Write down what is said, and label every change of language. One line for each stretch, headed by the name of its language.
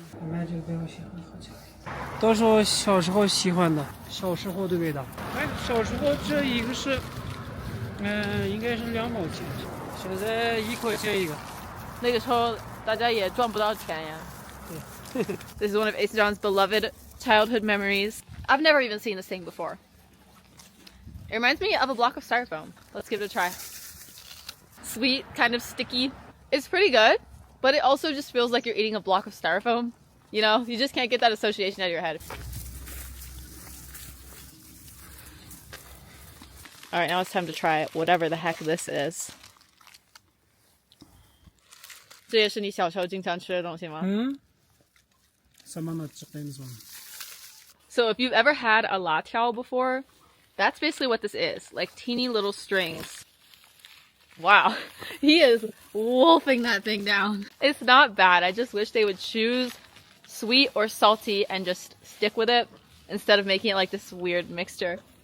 Chinese: 买这个给我喜欢喝起来。都是我小时候喜欢的，小时候的味道。哎，小时候这一个是，应该是2毛钱，现在1块钱一个。那个时候大家也赚不到钱呀。对。
English: This is one of Ace John's beloved childhood memories. I've never even seen this thing before. It reminds me of a block of styrofoam. Let's give it a try. Sweet, kind of sticky. It's pretty good, but it also just feels like you're eating a block of styrofoam. You know, you just can't get that association out of your head. Alright, now it's time to try whatever the heck this is.
Chinese: 这也是你小时候经常吃的东西吗？什么呢？这边说。
English: So if you've ever had a latiao before, that's basically what this is. Like teeny little strings. Wow. He is wolfing that thing down. It's not bad. I just wish they would choose sweet or salty and just stick with it instead of making it like this weird mixture.